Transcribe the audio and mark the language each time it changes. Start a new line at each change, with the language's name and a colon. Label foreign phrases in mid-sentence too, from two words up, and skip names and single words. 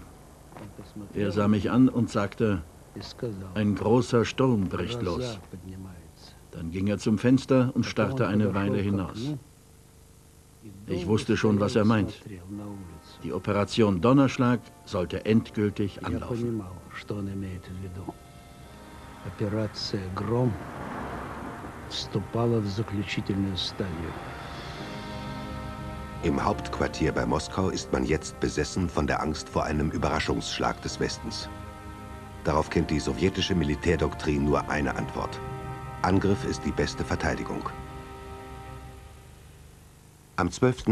German: Er sah mich an und sagte, ein großer Sturm bricht los. Dann ging er zum Fenster und starrte eine Weile hinaus. Ich wusste schon, was er meint. Die Operation Donnerschlag sollte endgültig anlaufen.
Russian: Операция «Гром» вступала в заключительную стадию.
German: Im Hauptquartier bei Moskau ist man jetzt besessen von der Angst vor einem Überraschungsschlag des Westens. Darauf kennt die sowjetische Militärdoktrin nur eine Antwort. Angriff ist die beste Verteidigung. Am 12.